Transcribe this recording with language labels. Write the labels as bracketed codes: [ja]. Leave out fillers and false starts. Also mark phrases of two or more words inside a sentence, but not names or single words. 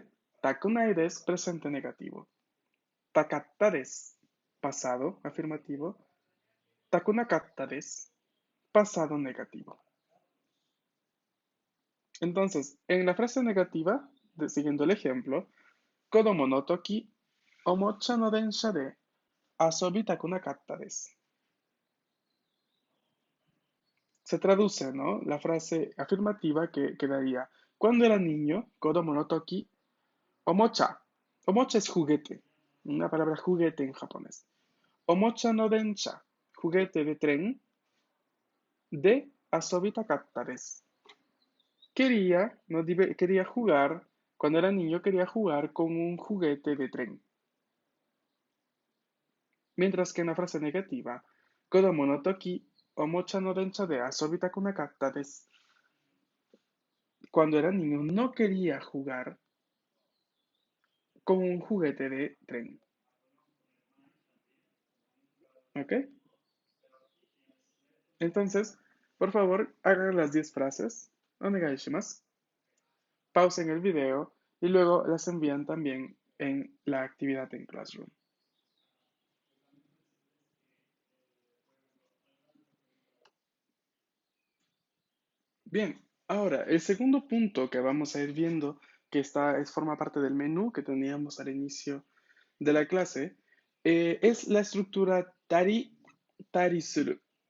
[ja] たくないです, [es] presente negativo. [ja] たかったです, [es] pasado afirmativo. [ja] たくなかったです, [es] pasado negativo. Entonces, en la frase negativa, siguiendo el ejemplo, [ja] 子供の時、おもちゃの電車で遊びたくなかったです. [es] Se traduce, ¿no? La frase afirmativa que quedaría, cuando era niño, [ja] 子供の時、おもちゃ. [es] Omocha es juguete, una palabra juguete en japonés. [ja] おもちゃの電車, [es] juguete de tren, [ja] で遊びたかったです. [es] Quería jugar, cuando era niño quería jugar con un juguete de tren. Mientras que en la frase negativa, [ja] 子供の時、おもちゃの電車で遊びたくなかったです. [es] Cuando era niño no quería jugar con un juguete de tren. ¿Ok? Entonces, por favor, hagan las 10 frases. [ja] お願いします. [es] Pausen el video y luego las envían también en la actividad en Classroom. Bien, ahora el segundo punto que vamos a ir viendo, que forma parte del menú que teníamos al inicio de la clase, es la estructura [ja] たり、たりする.